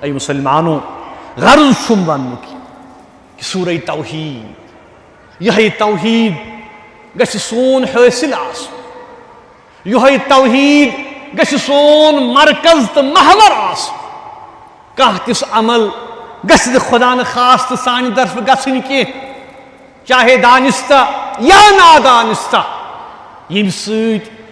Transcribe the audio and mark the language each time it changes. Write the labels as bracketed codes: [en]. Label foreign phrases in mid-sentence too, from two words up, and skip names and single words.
[ks] ای مسلمانوں، غرض چھم ون کہ سورہ توحید، یہ توحید گژھِ سون حاصل آسن، یہ توحید گژھِ سون مرکز تو محور آسن، کانٛہہ تِس عمل گژھِ نہٕ خدا نخواست سانہِ طرفہٕ گژھٕنۍ کینٛہہ، چاہے دانستہ یا نادانستہ، ییٚمہِ سۭتۍ